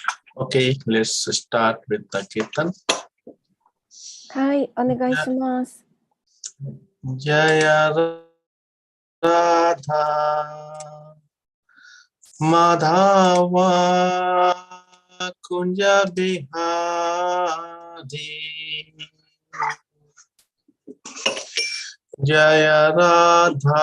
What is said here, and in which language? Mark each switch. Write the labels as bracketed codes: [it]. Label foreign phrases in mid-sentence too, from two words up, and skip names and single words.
[en] Okay, let's start with the Kirtan. [ja] はい、お願いします。 [sa] Jaya Radha Madhava Kunja Bihari Jaya Radha